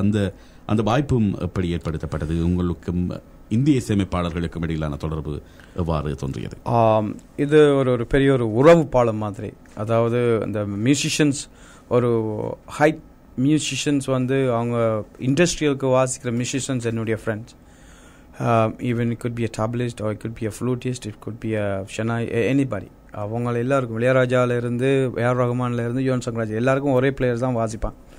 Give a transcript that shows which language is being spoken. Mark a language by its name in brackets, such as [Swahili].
[Tamil] அந்த வாய்ப்பும் எப்படி ஏற்படுத்தப்பட்டது? உங்களுக்கும் இந்திய இசையமைப்பாளர்களுக்கும் இடையிலான தொடர்பு எவ்வாறு தோன்றியது? இது ஒரு பெரிய ஒரு உறவு பாலம் மாதிரி. அதாவது இந்த மியூசிஷியன்ஸ் ஒரு மியூசிஷியன்ஸ் வந்து அவங்க இண்டஸ்ட்ரியலுக்கு வாசிக்கிற மியூசிஷியன்ஸ் என்னுடைய friends. [English] Even it could be a tablaist or it could be a flutist, it could be a shehnai, anybody. [Tamil] அவங்க எல்லாருக்கும் இளையராஜாவிலேருந்து ஏஆர் ரஹ்மான்லேருந்து யுவன் சங்கர் ராஜா எல்லாருக்கும் ஒரே பிளேயர்ஸ் தான் வாசிப்பான்.